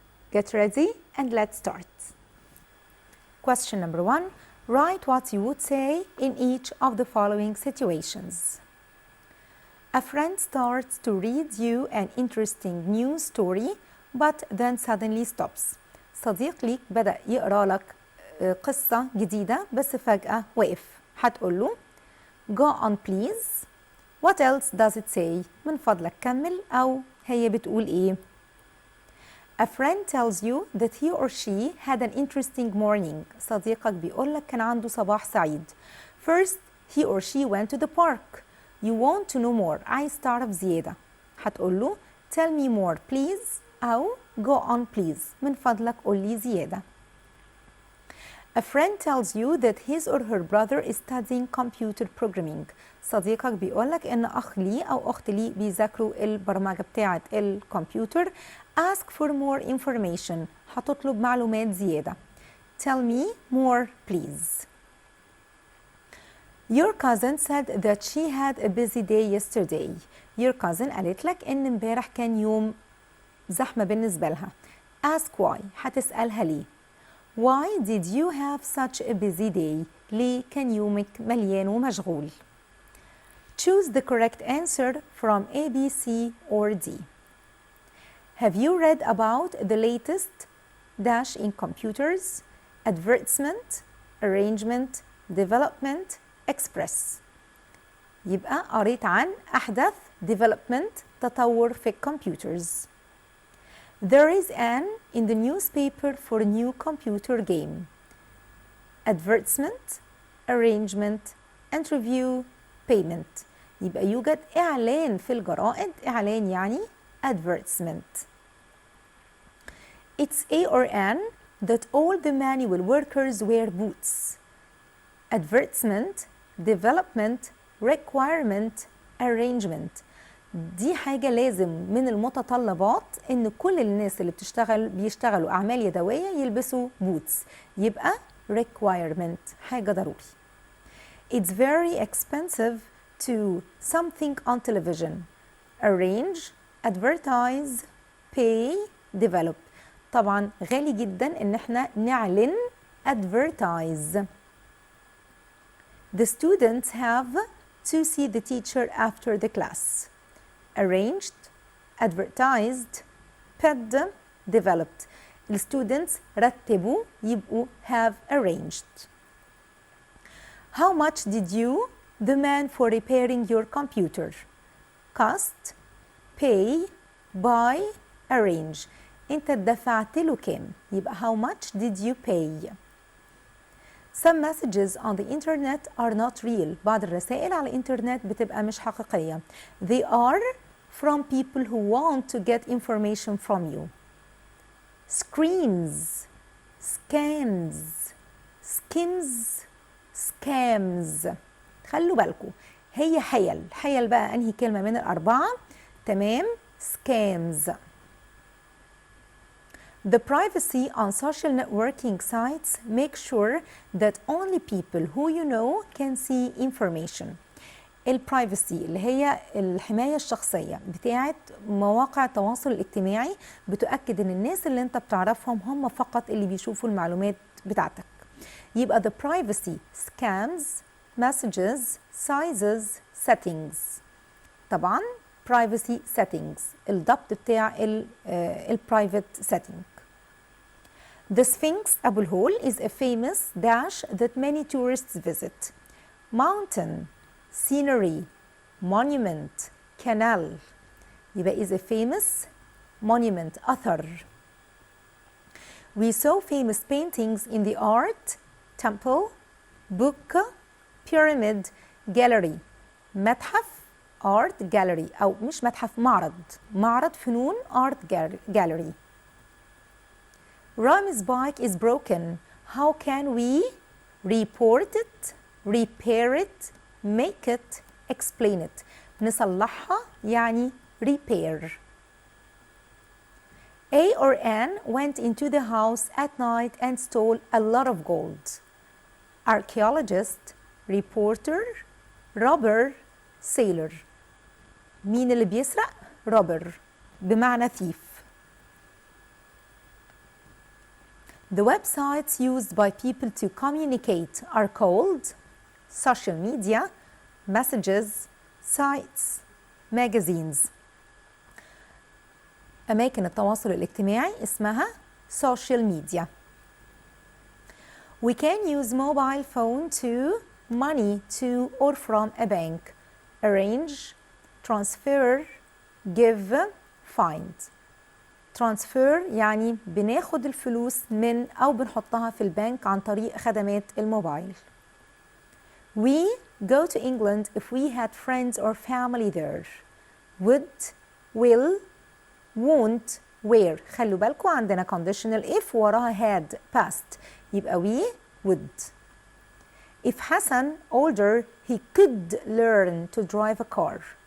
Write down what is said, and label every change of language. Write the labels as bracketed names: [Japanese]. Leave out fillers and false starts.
[English] Get ready and let's start. Question number 1. Write what you would say in each of the following situations. A friend starts to read you an interesting news story, but then suddenly stops. [Arabic] صديق ليك بدأ يقرأ لك قصة جديدة بس فجأة وقف. هتقول له [English] Go on please. What else does it say? [Arabic] من فضلك كمل. أو هي بتقول إيه؟ [English] A friend tells you that he or she had an interesting morning. [Arabic] صديقك بيقول لك كان عنده صباح سعيد. [English] First, he or she went to the park. You want to know more. [Arabic] عايز تعرف زيادة. هتقول له [English] Tell me more please. أو Go on please. [Arabic] من فضلك قول لي زيادة. [English] A friend tells you that his or her brother is studying computer programming. [Arabic] صديقك بيقولك إن أخ لي أو أخت لي بيذاكروا البرمجة بتاعة الكمبيوتر. [English] Ask for more information. [Arabic] هتطلب معلومات زيادة. [English] Tell me more please. Your cousin said that she had a busy day yesterday. Your cousin [Arabic] قالت لك إن امبارح كان يوم زحمة بالنسبة لها. [English] Ask why. [Arabic] هتسألها ليه. [English] Why did you have such a busy day? [Arabic] ليه كان يومك مليان ومشغول؟ [English] Choose the correct answer from A, B, C or D. Have you read about the latest dash in computers, advertisement, arrangement, development, express. [Arabic] يبقى قريت عن أحدث development تطور في الكمبيوترز. [English] There is an in the newspaper for a new computer game. Advertisement, arrangement, interview, payment. [Arabic] يبقى يوجد إعلان في الجرائد. إعلان يعني advertisement. [English] It's A or N that all the manual workers wear boots. Advertisement, development, requirement, arrangement. [Arabic] دي حاجة لازم من المتطلبات إن كل الناس اللي بيشتغلوا أعمال يدوية يلبسوا بوتس. يبقى requirement حاجة ضروري. [English] It's very expensive to something on television. Arrange, advertise, pay, develop. [Arabic] طبعا غالي جدا إن احنا نعلن advertise. [English] The students have to see the teacher after the class. Arranged, advertised, paid, developed. The students [Arabic] رتبوا يبقوا [English] have arranged. How much did you demand for repairing your computer? Cost, pay, buy, arrange. [Arabic] انت دفعت له كام؟ يبقى [English] how much did you pay? Some messages on the internet are not real. [Arabic] بعض الرسائل على الإنترنت بتبقى مش حقيقية. [English] They are from people who want to get information from you. Screams, scams, skims, scams. [Arabic] خلوا بالكم هي حيل بقى أنهي كلمة من الأربعة؟ تمام. [English] scams. The privacy on social networking sites make sure that only people who you know can see information. [Arabic] البرايفسي اللي هي الحماية الشخصية بتاعت مواقع التواصل الاجتماعي بتؤكد ان الناس اللي انت بتعرفهم هم فقط اللي بيشوفوا المعلومات بتاعتك. [English] يبقى the privacy scams, messages, sizes, settings. طبعا privacy settings [Arabic] الضبط بتاع [English] private setting. The Sphinx أبو الهول is a famous dash that many tourists visit. Mountain, scenery, monument, canal. يبقى is a famous monument أثر. We saw famous paintings in the art, temple, book, pyramid, gallery. [Arabic] متحف art gallery أو مش متحف معرض فنون art gallery. [English] Ram's bike is broken. How can we report it, repair it, make it, explain it? [Arabic] نصلحها يعني repair. [English] A or Anne went into the house at night and stole a lot of gold. Archaeologist, reporter, robber, sailor. [Arabic] مين اللي بيسرق؟ robber بمعنى thief. [English] The websites used by people to communicate are called social media, messages, sites, magazines. [Arabic] أماكن التواصل الاجتماعي اسمها social media. [English] We can use mobile phone to money to or from a bank, arrange, transfer, give, find. [Arabic] transfer يعني بناخد الفلوس من أو بنحطها في البنك عن طريق خدمات الموبايل. [English] We go to England if we had friends or family there. Would, will, won't, where. [Arabic] خلوا بالكم عندنا conditional if وراها had past يبقى we would. [English] If Hassan older he could learn to drive a car.